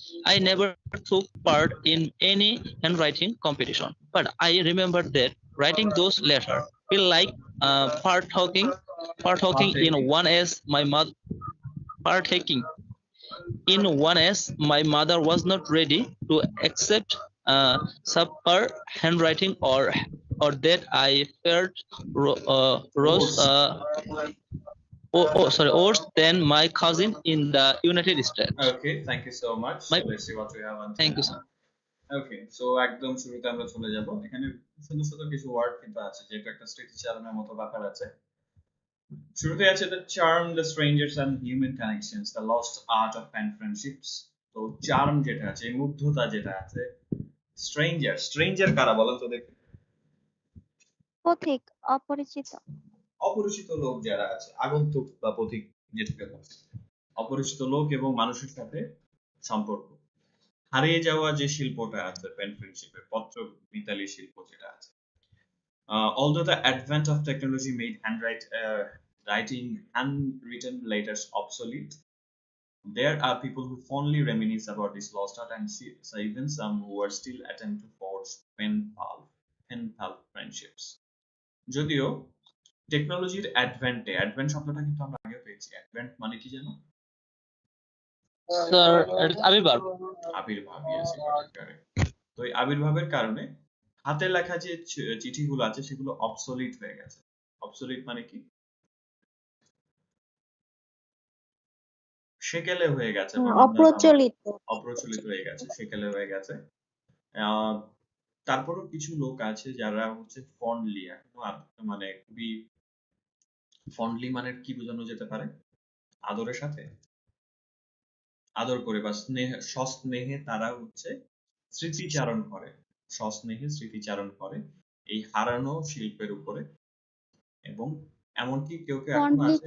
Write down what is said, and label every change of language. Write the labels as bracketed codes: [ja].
[en] I never took part in any handwriting competition, but I remember that writing those letters feel like partaking in one as my mother partaking in one as my mother was not ready to accept subpar handwriting or that I feared rose Worse. worse than my cousin in the United States. Okay, thank you so much. My, So let's see what we have on thank you, here. sir. Okay, so [bn] একদম শুরুতে আমরা চলে যাব এখানে ছোট ছোট কিছু word কিন্তু আছে যেটা একটা স্মৃতিচারণের মতো ব্যাপার আছে শুরুতে আছে [en] the charm, the strangers and human connections, the lost art of pen friendships. [bn] তো charm যেটা আছে এই মুগ্ধতা যেটা আছে স্ট্রেঞ্জার কারা বলেন তো দেখি পথিক, অপরিচিত। অপরিচিত লোক যারা আছে আগন্তুক বা পথিক যেটাকে বলে অপরিচিত লোক এবং মানুষের সাথে সম্পর্ক হারিয়ে যাওয়া যে শিল্পটা আছে পেন ফ্রেন্ডশিপের পত্র মিতালি শিল্প যেটা আছে [en] although the advent of technology made writing handwritten letters obsolete, there are people who fondly reminisce about this lost art and even some who are still attempt to forge pen pal friendships. [bn] যদিও টেকনোলজির advent শব্দটা কিন্তু আমরা আগে পেয়েছি advent মানে কি জানো [en] Sir, it's আবির্ভাব। আবির্ভাব yes you got it correct. [bn] তো এই আবির্ভাবের কারণে হাতে লেখা যে চিঠিগুলো আছে সেগুলো অবসলিট হয়ে গেছে অবসলিট মানে কি সেকেলে হয়ে গেছে অপ্রচলিত হয়ে গেছে সেকেলে হয়ে গেছে তারপরও কিছু লোক আছে যারা হচ্ছে ফন্ডলি মানে খুবই ফন্ডলি মানে কি বোঝানো যেতে পারে আদরের সাথে আদর করে বা সস্নেহে তারা হচ্ছে স্মৃতিচারণ করে সস্নেহে স্মৃতিচারণ করে এই হারানো শিল্পের উপরে এবং এমনকি কেউ কেউ এখন আছে